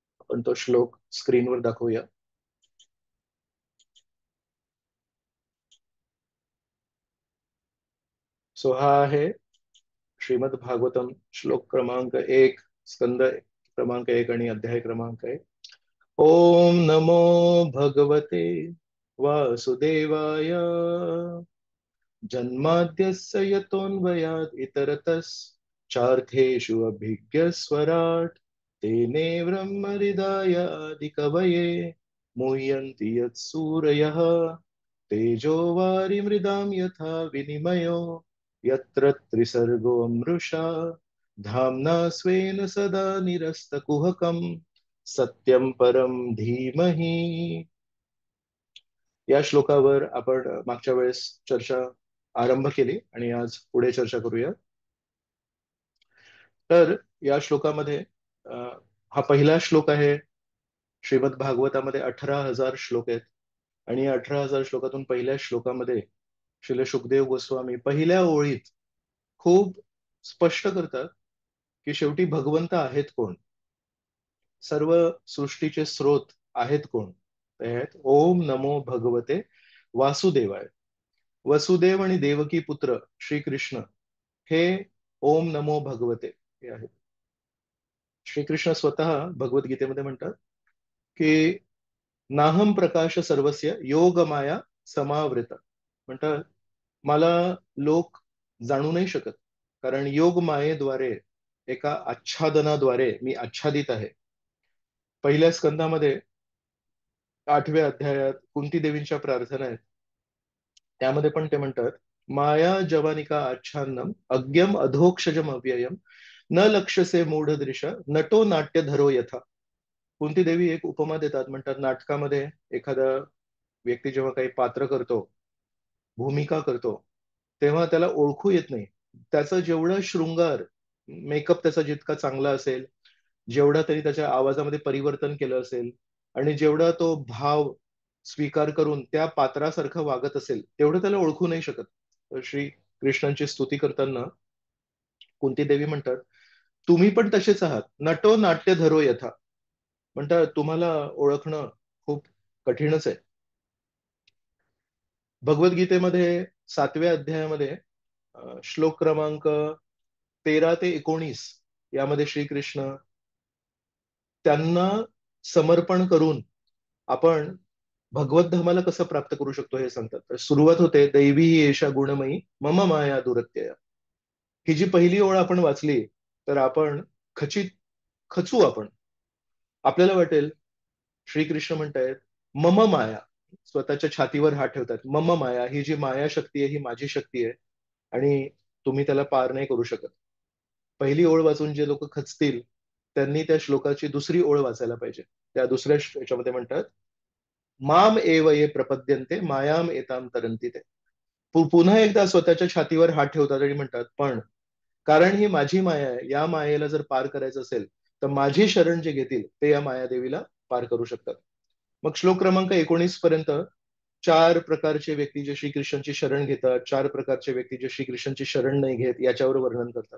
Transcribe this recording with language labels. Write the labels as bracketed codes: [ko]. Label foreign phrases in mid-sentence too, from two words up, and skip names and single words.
[mr] आपण तो श्लोक स्क्रीनवर दाखवूया. सो हा आहे श्रीमद भागवतम श्लोक क्रमांक 1, स्कंद क्रमांक 1 आणि अध्याय क्रमांक 1. [sa] ओम नमो भगवते वासुदेवाय जन्माद्यस्य यतोऽन्वयात् इतरतश्चार्थेषु अभिज्ञस्वराट् तेने ब्रह्महृदाय आदिकवये मुह्यन्ति यत्सूरयः तेजो वारिमृदां यथा विनिमयो यत्र त्रिसर्गो मृषा धाम्ना स्वेन सदा निरस्तकुहकं सत्यं परं धीमहि. [mr] या श्लोकावर आपण मागच्या वेळेस चर्चा आरंभ केली आणि आज पुढे चर्चा करूया. तर या श्लोकामध्ये हा पहिला श्लोक आहे. श्रीमद भागवतामध्ये 18,000 श्लोक आहेत आणि या 18,000 श्लोकातून पहिल्या श्लोकामध्ये श्रील सुखदेव गोस्वामी पहिल्या ओळीत खूप स्पष्ट करतात की शेवटी भगवंत आहेत कोण, सर्व सृष्टीचे स्रोत आहेत कोण. ते आहेत [sa] ओम नमो भगवते वासुदेवाय. [mr] वसुदेव आणि देवकी पुत्र श्रीकृष्ण हे [sa] ओम नमो भगवते [mr] हे आहेत. श्रीकृष्ण स्वतः भगवद्गीतेमध्ये म्हणतात की [sa] नाहम प्रकाश सर्वस्य योगमाया समावृत. [mr] म्हणतात मला लोक जाणू नाही शकत कारण योग मायेद्वारे एका आच्छादनाद्वारे मी आच्छादित आहे. पहिल्या स्कंदामध्ये 8व्या अध्यायात कुंती देवींच्या प्रार्थना आहेत. त्यामध्ये पण ते म्हणतात [sa] माया जवानिका आच्छादनम अज्ञम अधोक्षजम अव्ययम न लक्ष्यसे मूढदृश नटो नाट्य धरो यथा. [mr] कुंती देवी एक उपमा देतात. म्हणतात नाटकामध्ये एखादा व्यक्ती जेव्हा काही पात्र करतो, भूमिका करतो, तेव्हा त्याला ओळखू येत नाही. त्याचं जेवढं शृंगार मेकअप त्याचा जितका चांगला असेल, जेवढा तरी त्याच्या आवाजामध्ये परिवर्तन केलं असेल आणि जेवढा तो भाव स्वीकार करून त्या पात्रासारखं वागत असेल तेवढं त्याला ओळखू नाही शकत. श्री कृष्णांची स्तुती करताना कुंती देवी म्हणतात तुम्ही पण तसेच आहात, [sa] नटो नाट्य धरो यथा. [mr] म्हणतात तुम्हाला ओळखणं खूप कठीणच आहे. भगवद्गीतेमध्ये 7व्या अध्यायामध्ये श्लोक क्रमांक 13 ते 19 यामध्ये श्रीकृष्ण त्यांना समर्पण करून आपण भगवत धामाला कसं प्राप्त करू शकतो हे सांगतात. तर सुरुवात होते [sa] दैवी येशा गुणमयी मम माया दुरत्यया. [mr] ही जी पहिली ओळ आपण वाचली तर आपण खचित खचू. आपण आपल्याला वाटेल श्रीकृष्ण म्हणतायत [sa] मम माया, [mr] स्वतःच्या छातीवर हात ठेवतात. [sa] मम माया [mr] ही जी माया शक्ती आहे ही माझी शक्ती आहे आणि तुम्ही त्याला पार नाही करू शकत. पहिली ओळ वाचून जे लोक खचतील त्यांनी त्या श्लोकाची दुसरी ओळ वाचायला पाहिजे. त्या दुसऱ्या याच्यामध्ये म्हणतात [sa] माम एव ये प्रपद्यन्ते मायाम एताम तरंती ते. [mr] पुन्हा एकदा स्वतःच्या छातीवर हात ठेवतात आणि म्हणतात पण कारण ही माझी माया आहे, या मायेला जर पार करायचं असेल तर माझी शरण जे घेतील ते या मायादेवीला पार करू शकतात. मग श्लोक क्रमांक 19 पर्यंत 4 प्रकारचे व्यक्ती जे श्रीकृष्णांची शरण घेतात, 4 प्रकारचे व्यक्ती जे श्रीकृष्णांची शरण नाही घेत याच्यावर वर्णन करतात.